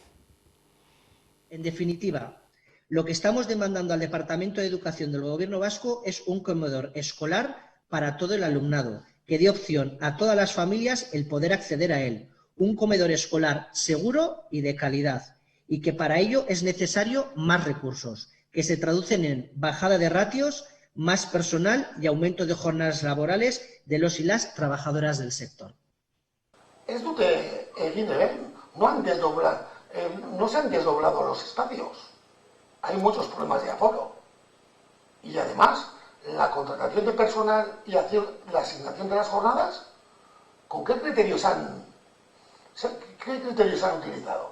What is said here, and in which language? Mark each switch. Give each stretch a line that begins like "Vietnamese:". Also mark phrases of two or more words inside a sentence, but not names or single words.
Spanish: En definitiva, lo que estamos demandando al Departamento de Educación del Gobierno vasco es un comedor escolar para todo el alumnado, que dé opción a todas las familias el poder acceder a él. Un comedor escolar seguro y de calidad, y que para ello es necesario más recursos, que se traducen en bajada de ratios, más personal y aumento de jornadas laborales de los y las trabajadoras del sector.
Basque: Ez dute egin
Spanish: no se han desdoblado los espacios. Hay muchos problemas de aforo. Y además, la contratación de personal y la asignación de las jornadas, ¿con qué criterios han utilizado?